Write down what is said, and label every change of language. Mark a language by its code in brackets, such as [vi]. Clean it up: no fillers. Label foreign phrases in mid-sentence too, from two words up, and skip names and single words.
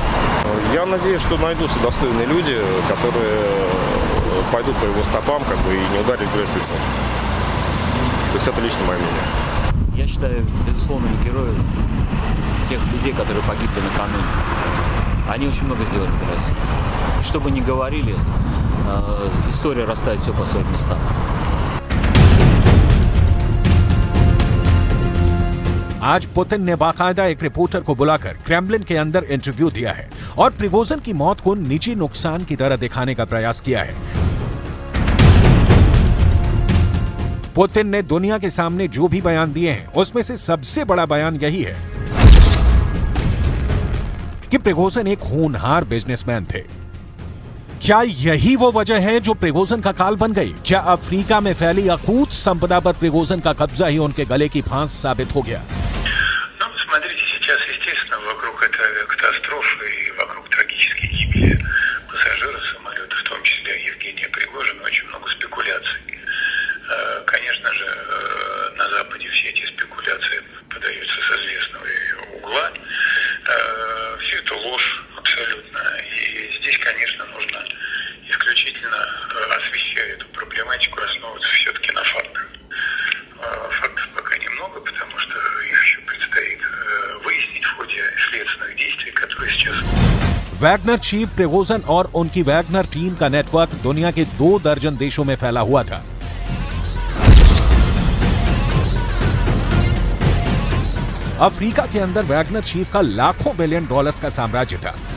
[ru] Я надеюсь, что найдутся достойные люди, которые пойдут по его стопам, и не ударят грязь лицом. То есть это лично мое мнение. Я считаю, безусловно, героем тех людей, которые погибли накануне. Они очень много сделали для России. Что бы ни говорили, история расставит все по своим местам. [hi] आज पुतिन ने बाकायदा एक रिपोर्टर को बुलाकर क्रेमलिन के अंदर इंटरव्यू दिया है और प्रिगोजिन की मौत को निजी नुकसान की तरह दिखाने का प्रयास किया है। पुतिन ने दुनिया के सामने जो भी बयान दिए हैं उसमें से सबसे बड़ा बयान यही है कि प्रिगोजिन एक होनहार बिजनेसमैन थे। क्या यही वो वजह है जो प्रिगोजिन का काल बन गई? क्या अफ्रीका में फैली अकूत संपदा पर प्रिगोजिन का कब्जा ही उनके गले की फांस साबित हो गया? [ru] Смотрите, сейчас, естественно, вокруг этой авиакатастрофы и вокруг трагической гибели пассажиров самолета, в том числе Евгения Пригожина, очень много спекуляций. Конечно же, на Западе все эти спекуляции подаются с известного угла. Все это ложь абсолютно. И здесь, конечно, нужно исключительно, освещая эту проблематику, основываться все-таки на фактах. Фактов пока немного, потому что их еще предстоит выяснить в ходе следственных действий, которые сейчас... [hi] वैगनर चीफ प्रिगोजिन और उनकी वैगनर टीम का नेटवर्क दुनिया के 2 दर्जन देशों में फैला हुआ था। अफ्रीका के अंदर वैगनर चीफ का लाखों बिलियन डॉलर्स का साम्राज्य था।